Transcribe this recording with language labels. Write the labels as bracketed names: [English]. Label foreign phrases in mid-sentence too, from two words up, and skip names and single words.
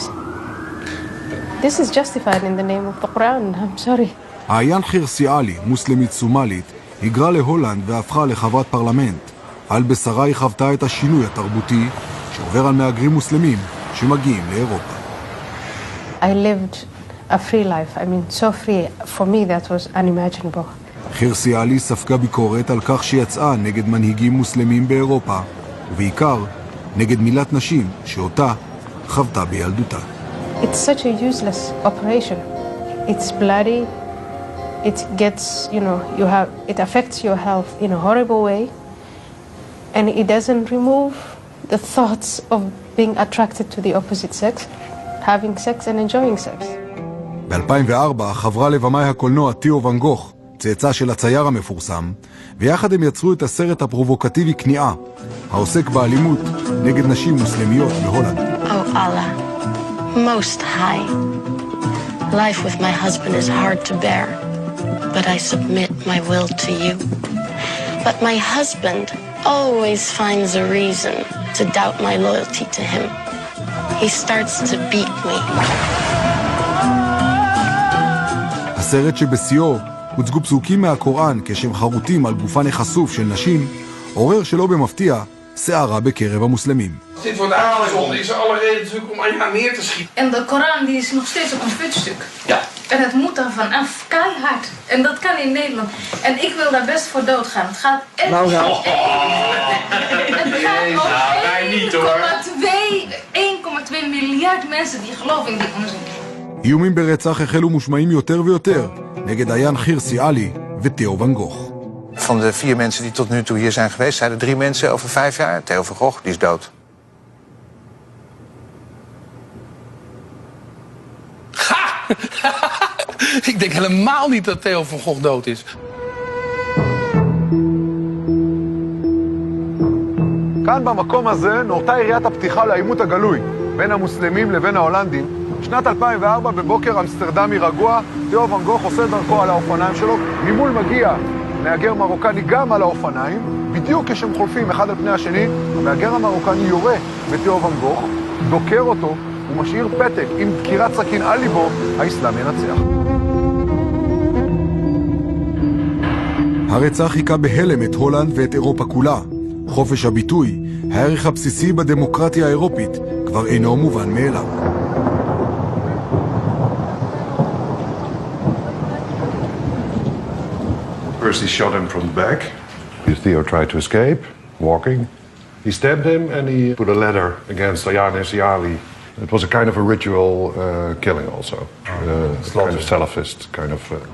[English] This is justified in the name of the Quran. I'm sorry. [Hebrew] עיין חירסיאלי, מוסלמית סומלית, היגרה להולנד והפכה לחברת פרלמנט. על בשרה היא חוותה את השינוי התרבותי שעובר על מהגרים מוסלמים שמגיעים לאירופה. [English] I lived a free life. I mean, so free. For me, that was unimaginable. [Hebrew] חירסיאלי ספגה ביקורת על כך שיצאה נגד מנהיגים מוסלמים באירופה, ובעיקר נגד מילת נשים שאותה חוותה בילדותה. [English] It's such a useless operation. It's bloody. It gets, it affects your health in a horrible way. And it doesn't remove the thoughts of being attracted to the opposite sex, having sex and enjoying sex. [Hebrew] ב-2004 חברה לבמאי הקולנוע תיאו ואן גוך, צאצא של הצייר המפורסם, ויחד הם יצרו את הסרט הפרובוקטיבי כניעה, העוסק באלימות נגד נשים מוסלמיות בהולנד. [English] Oh Allah, most high. Life with my husband is hard to bear, but I submit my will to you. But my husband always finds a reason to doubt my loyalty to him. He starts to beat me. [Hebrew] הסרט שבשיאו הוצגו פסוקים מהקוראן כשהם חרוטים על גופן החשוף של נשים, עורר שלא במפתיע סערה בקרב המוסלמים. [Dutch] Dit wordt aangezonden, is alle reden natuurlijk om aan neer te schieten. En de Koran die is nog steeds op een voetstuk. Ja. En het moet er vanaf, keihard. En dat kan in Nederland. En ik wil daar best voor doodgaan. Het gaat echt... Nou. Het gaat om 1,2 miljard mensen die geloven in die onzin. [Hebrew] איומים ברצח החלו מושמעים יותר ויותר נגד עיין חירסיאלי ותיאו ואן גוך. [Dutch] Van de 4 mensen die tot nu toe hier zijn geweest, zijn er 3 mensen over 5 jaar. Theo van Gogh, die is dood. Ha! Ik denk helemaal niet dat Theo van Gogh dood is. [Hebrew] כאן במקום הזה נורתה יריית הפתיחה לעימות הגלוי בין המוסלמים לבין ההולנדים. שנת 2004 בבוקר אמסטרדמי רגוע, תיאו ואן גוך עושה דרכו על האופניים שלו, ממול מגיע מהגר מרוקני גם על האופניים, בדיוק כשהם חולפים אחד על פני השני, המהגר המרוקני יורה בתיאו ואן גוך, דוקר אותו ומשאיר פתק עם דקירת סכין על ליבו, האסלאם ינצח. הרצח חיכה בהלם את הולנד ואת אירופה כולה. חופש הביטוי, הערך הבסיסי בדמוקרטיה האירופית, כבר אינו מובן מאליו. [English] First he shot him from the back. Theo tried to escape, walking. He stabbed him and he put a letter against Yehezkeli. It was a kind of a ritual killing also. Kind of Salafist, kind of...